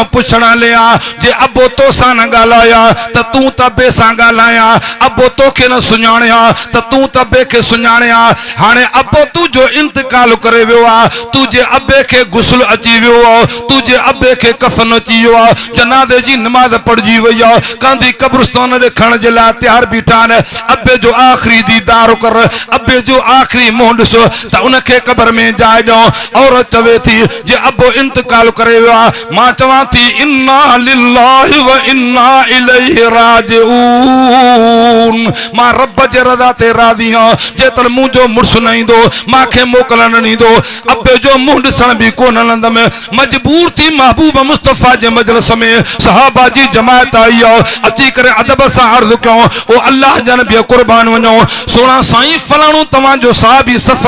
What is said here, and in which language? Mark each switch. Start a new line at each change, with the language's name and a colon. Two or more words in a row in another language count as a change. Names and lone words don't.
Sindhi: पुछण लिया, जे अब्बो तो सां न ॻाल्हाया त तूं त अब्बे सां ॻाल्हाया, अब्बो तोखे न सुञाणिया त तूं त अब्बे खे सुञाणिया, हाणे अब्बो तुंहिंजो इंतकाल करे वियो आहे, तुंहिंजे अब्बे खे गुस्ल अची वियो आहे, तुंहिंजे अब्बे खे कफन अची वियो आहे, जनाज़े जी नमाज़ पढ़जी वई आहे, कांधी कब्रिस्तान ॾेखण जे लाइ तैयार बीठा आहिनि, अब्बे जो आख़िरी दीदार कर, अब्बे जो आख़िरी मुंहुं ॾिसो त उनखे कब्र में जाइ ॾियो। औरत चवे थी जे अब्बो इंतकाल करे वियो आहे, मां चवां थी
Arabic: إنا لله و إنا إليه راجعون,
Sindhi: मां रब जे रज़ा ते राज़ी आहियां, जेतर मुंहिंजो मुड़ुसु न ईंदो मांखे मोकल न ॾींदो, अबे जो मुंह ॾिसण भी कोन हलंदमि। मजबूर थी महबूब मुस्तफ़ा जे मजलिस में सहाबा जी जमात आई अची करे अदब सां अर्ज़ कयो ओ अल्लाह जा नबी कुर्बान वञो सोना साईं फलाणो तव्हांजो साहबी सफ़र